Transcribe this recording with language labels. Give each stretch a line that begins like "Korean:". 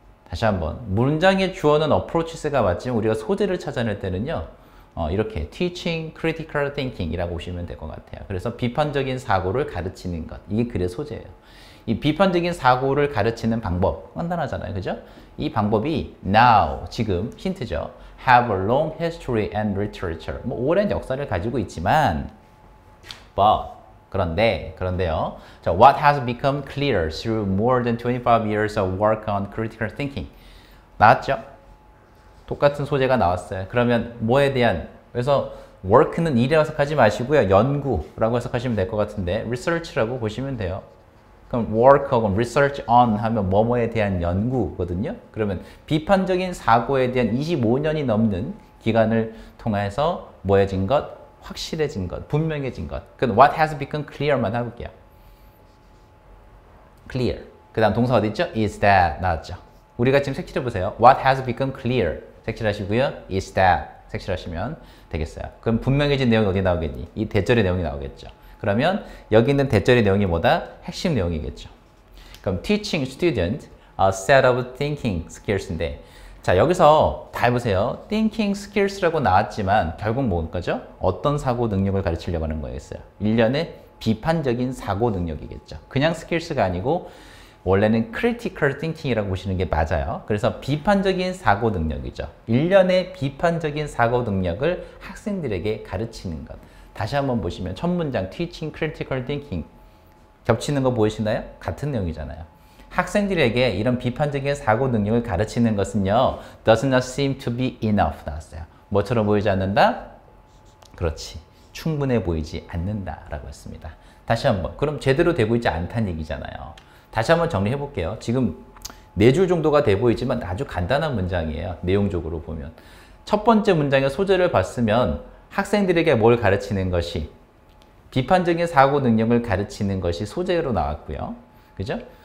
Korean: 다시 한번 문장의 주어는 approaches가 맞지만 우리가 소재를 찾아낼 때는요. 이렇게
English: teaching critical thinking
Korean: 이라고 보시면 될 것 같아요. 그래서 비판적인 사고를 가르치는 것. 이게 글의 소재예요. 이 비판적인 사고를 가르치는 방법. 간단하잖아요. 그죠? 이 방법이 now, 지금, 힌트죠.
English: have a long history and literature.
Korean: 뭐, 오랜 역사를 가지고 있지만, 그런데요.
English: 자, what has become clear through more than 25 years of work on critical thinking.
Korean: 나왔죠? 똑같은 소재가 나왔어요. 그러면 뭐에 대한 그래서 work는 일이라고 해석하지 마시고요. 연구라고 해석하시면 될 것 같은데 research라고 보시면 돼요. 그럼 work하고 research on 하면 뭐뭐에 대한 연구거든요. 그러면 비판적인 사고에 대한 25년이 넘는 기간을 통해서 뭐해진 것? 확실해진 것, 분명해진 것. 그럼
English: what has become clear
Korean: 만 해볼게요. clear. 그 다음 동사 어디 있죠?
English: is that
Korean: 나왔죠. 우리가 지금 색칠해보세요.
English: What has become clear.
Korean: 색칠하시고요.
English: Is that.
Korean: 색칠하시면 되겠어요. 그럼 분명해진 내용이 어디 나오겠니? 이 대절의 내용이 나오겠죠. 그러면 여기 있는 대절의 내용이 뭐다? 핵심 내용이겠죠.
English: 그럼 teaching student a set of thinking skills인데
Korean: 자 여기서 다 해보세요. thinking skills라고 나왔지만 결국 뭐죠? 어떤 사고 능력을 가르치려고 하는 거였어요? 일련의 비판적인 사고 능력이겠죠. 그냥 skills가 아니고 원래는 critical thinking이라고 보시는 게 맞아요. 그래서 비판적인 사고 능력이죠. 일련의 비판적인 사고 능력을 학생들에게 가르치는 것. 다시 한번 보시면 첫 문장
English: teaching critical thinking
Korean: 겹치는 거 보이시나요? 같은 내용이잖아요. 학생들에게 이런 비판적인 사고 능력을 가르치는 것은요.
English: does not seem to be enough
Korean: 나왔어요. 뭐처럼 보이지 않는다? 그렇지. 충분해 보이지 않는다라고 했습니다. 다시 한번. 그럼 제대로 되고 있지 않다는 얘기잖아요. 다시 한번 정리해 볼게요. 지금 4줄 정도가 돼 보이지만 아주 간단한 문장이에요. 내용적으로 보면. 첫 번째 문장의 소재를 봤으면 학생들에게 뭘 가르치는 것이 비판적인 사고 능력을 가르치는 것이 소재로 나왔고요. 그죠?